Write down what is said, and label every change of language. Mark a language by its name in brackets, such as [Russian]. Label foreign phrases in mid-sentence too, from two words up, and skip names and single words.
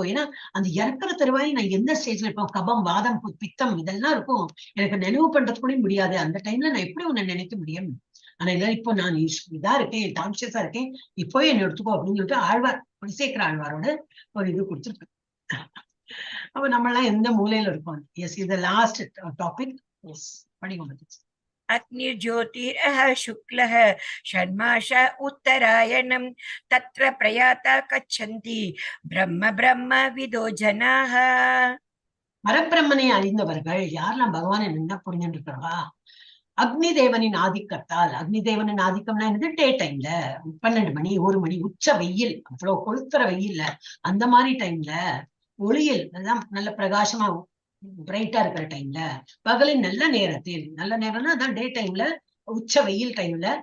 [Tamil] ஏன்னா அந்த இறக்குற தருவாய் நான் எந்த ஸ்டேஜ்ல இருப்போம், கபம், வாதம், பித்தம் இதெல்லாம் இருக்கும், எனக்கு நினைவு பண்றது கூட முடியாது. அந்த டைம்ல நான் எப்படி உன்னை நினைக்க முடியும்? ஆனா இல்ல, இப்போ நான் இதா இருக்கேன், கான்சியஸா இருக்கேன், இப்பவே என்ன எடுத்துக்கோ அப்படின்னு சொல்லிட்டு ஆழ்வார், குலசேகர ஆழ்வாரோட ஒரு இது கொடுத்துருக்கு. அப்ப நம்ம எல்லாம் எந்த மூலையில இருக்கோம். எஸ், இது [English] last topic. [Tamil] எஸ், படிங்க. [Sanskrit] अग्निर्ज्योतिरः शुक्लः षण्मास उत्तरायणं तत्र प्रयाता गच्छन्ति ब्रह्म ब्रह्म विदो जनाः. [Tamil] பரபிரம்மனை அறிந்தவர்கள் யாரெல்லாம் பகவானை நின்னா புரிஞ்சுட்டு இருக்கிறவா, அக்னி தேவனின் ஆதிக்கத்தால். அக்னி தேவனின் ஆதிக்கம்னா என்னது, [English] day time [Tamil] 12 மணி 1 மணி உச்ச வெயில், அவ்வளவு கொளுத்துற வெயில்ல, அந்த மாதிரி டைம்ல ஒளியில் அதான் நல்ல பிரகாசமா பிரைட்டா இருக்கிற டைம்ல, பகலின் நல்ல நேரத்தில், நல்ல நேரம்னா அதான் [English] day time, [Tamil] உச்ச வெயில் டைம்ல,